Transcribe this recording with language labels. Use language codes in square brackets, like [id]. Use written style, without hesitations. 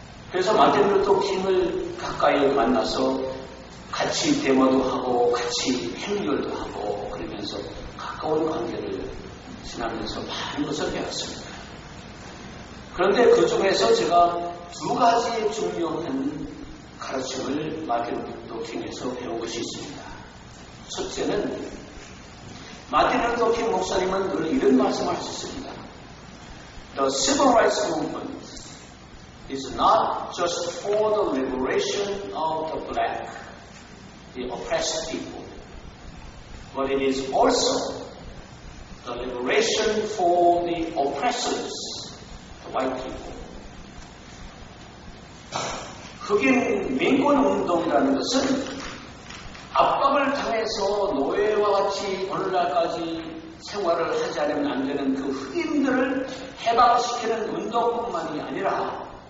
[ko] 그래서 마틴 루터 킹을 가까이 만나서 같이 데모도 하고 같이 행렬도 하고 그러면서 가까운 관계를 지나면서 많은 것을 배웠습니다. 그런데 그 중에서 제가 두 가지의 중요한 가르침을 마틴 루터 킹에서 배운 것이 있습니다. 첫째는 마틴 루터 킹 목사님은 늘 이런 말씀을 하셨습니다. [en] The civil rights movement is not just for the liberation of the black, the oppressed people, but it is also the liberation for the oppressors, the white people. [ko] 흑인 민권운동이라는 것은 압박을 당해서 노예와 같이 오늘날까지 생활을 하지 않으면 안 되는 그 흑인들을 해방시키는 운동뿐만이 아니라